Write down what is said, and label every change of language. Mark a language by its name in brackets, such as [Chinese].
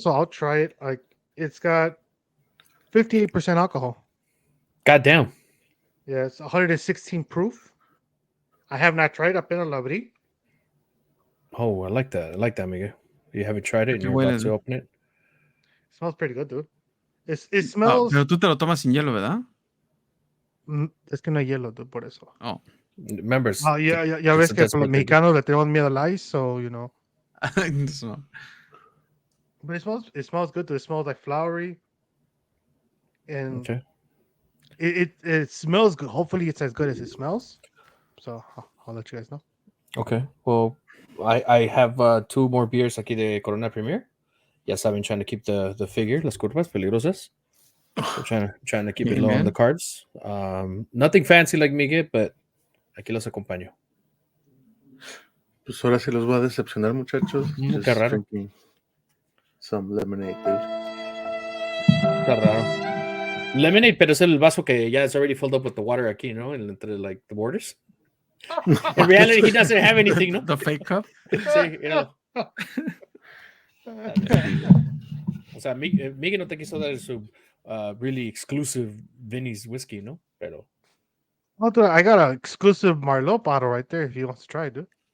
[English] So I'll try it. Like, it's got 58% alcohol. Goddamn. Yeah, it's 116 proof. I have not tried. [Spanish] Apenas lo abrí. [English] Oh, I like that. Miguel. You haven't tried it and you're about to open it? It smells pretty good, dude. It smells... [Spanish] pero tú te lo tomas sin hielo, ¿verdad? Es que no hay hielo, dude, por eso. [English] Oh. Remember. [Spanish] Ya ves que los mexicanos le tenemos miedo al ice, [English] so, you know. But it smells good, dude. It smells like flowery. And okay. It smells good. Hopefully it's as good as it smells. So I'll let you guys know. Okay. Well, I have 2 more beers [Spanish] aquí de [English] Corona Premier. [Spanish] Ya saben, [English] trying to keep the figure, [Spanish] las curvas peligrosas. [English] So trying to keep it low on the carbs. Nothing fancy like Miguel, but [Spanish] aquí los acompaño. Pues ahora sí los voy a decepcionar, muchachos. Qué raro. [English] Some lemonade, dude. [Spanish] Qué raro. Lemonade, pero es el vaso que ya [English] is already filled up with the water [Spanish] aquí, ¿no? [English] Entre like the borders. In reality, he doesn't have anything, ¿no? The fake cup. Sí, you know. [Spanish] O sea, Miguel no te quiso dar su [English] really exclusive [Spanish] Vinny's whiskey, ¿no? Pero. [English] Oh, dude, I got an exclusive Marlot bottle right there if he wants to try, dude.